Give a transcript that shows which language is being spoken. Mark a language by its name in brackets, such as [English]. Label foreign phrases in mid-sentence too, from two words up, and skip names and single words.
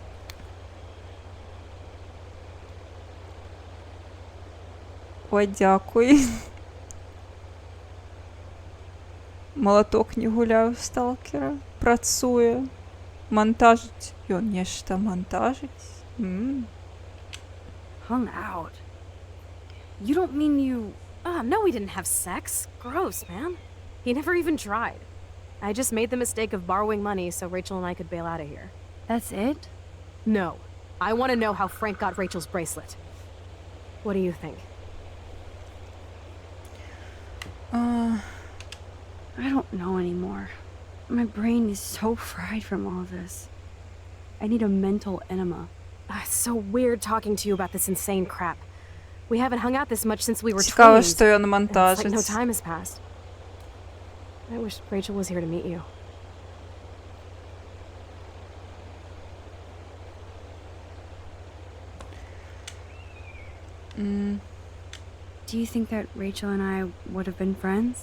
[Belarusian] Ой, дзякуй. Малаток не гуляў сталкера. Працуе. Монтажыць. Ён нешта монтажыць. [English] Hung out? You don't mean you... no, we didn't have sex. Gross, man. He never even tried. I just made the mistake of borrowing money so Rachel and I could bail out of here. That's it? No. I want to know how Frank got Rachel's bracelet. What do you think? I don't know anymore. My brain is so fried from all this. I need a mental enema. It's so weird talking to you about this insane crap. We haven't hung out this much since we were [Belarusian] Цікаво, [English] 20s. [Belarusian] што ён [English] It's [Belarusian] монтажыць. [English] like no time has passed. I wish Rachel was here to meet you. Do you think that Rachel and I would have been friends?